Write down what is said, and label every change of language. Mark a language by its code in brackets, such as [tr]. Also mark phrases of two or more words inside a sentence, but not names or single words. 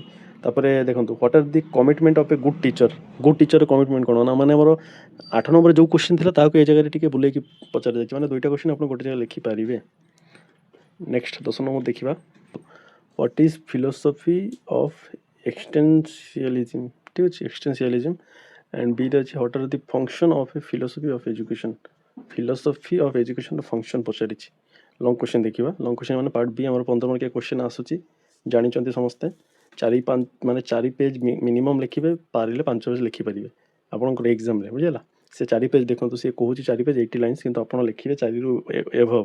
[or] ତାପରେ ଦେଖନ୍ତୁ [en] what are the commitment of a good teacher. good teacherର commitment [or] କ'ଣ ନା ମାନେ ଆମର 8 ନମ୍ବରରେ ଯେଉଁ କ୍ୱେଶ୍ଚିନ୍ ଥିଲା ତାହାକୁ ଏ ଜାଗାରେ ଟିକେ ବୁଲେଇକି ପଚାରାଯାଇଛି ମାନେ ଦୁଇଟା କ୍ୱେଶ୍ଚିନ୍ ଆପଣ ଗୋଟେ ଜାଗାରେ ଲେଖିପାରିବେ। [en] next 10 number ଦେଖିବା what is philosophy of existentialism. [or] ଠିକ୍ ଅଛି, [en] ଏକ୍ସଟେନ୍ସିଆଲିଜିମ୍। and B [or] ରେ ଅଛି [en] what are the function of a philosophy of education. philosophy of education [or] ର function ପଚାରିଛି। [en] long question [or] ଦେଖିବା। [en] long question [or] ମାନେ [en] part B [or] ଆମର 15 ମାର୍କିଆ କ୍ୱେଶ୍ଚିନ୍ ଆସୁଛି ଜାଣିଛନ୍ତି ସମସ୍ତେ। [en] 4 page minimum [or] ଲେଖିବେ, ପାରିଲେ 5 ପେଜ୍ ଲେଖିପାରିବେ ଆପଣଙ୍କର ଏକ୍ଜାମ୍ରେ ବୁଝିଲା। ସେ 4 ପେଜ୍ ଦେଖନ୍ତୁ ସିଏ କହୁଛି 4 ପେଜ୍ 80 ଲାଇନ୍ସ କିନ୍ତୁ ଆପଣ ଲେଖିବେ 4ରୁ ଏଭଭ୍।